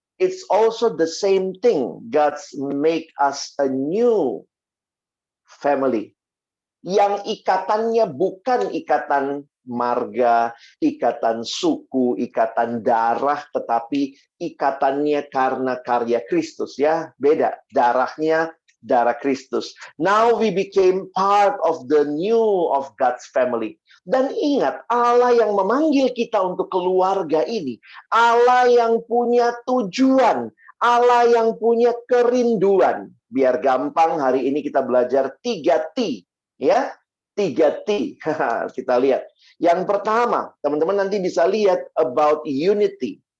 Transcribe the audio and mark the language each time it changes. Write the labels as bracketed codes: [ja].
[en] It's also the same thing. God make us a new family. [id] Yang ikatannya bukan ikatan marga, ikatan suku, ikatan darah, tetapi ikatannya karena karya Kristus ya. Beda, darahnya darah Kristus. [en] Now we became part of the new of God's family. [id] Dan ingat, Allah yang memanggil kita untuk keluarga ini, Allah yang punya tujuan, Allah yang punya kerinduan. Biar gampang, hari ini kita belajar 3T. Ya, 3T. Kita lihat. Yang pertama, teman-teman nanti bisa lihat [en] about unity.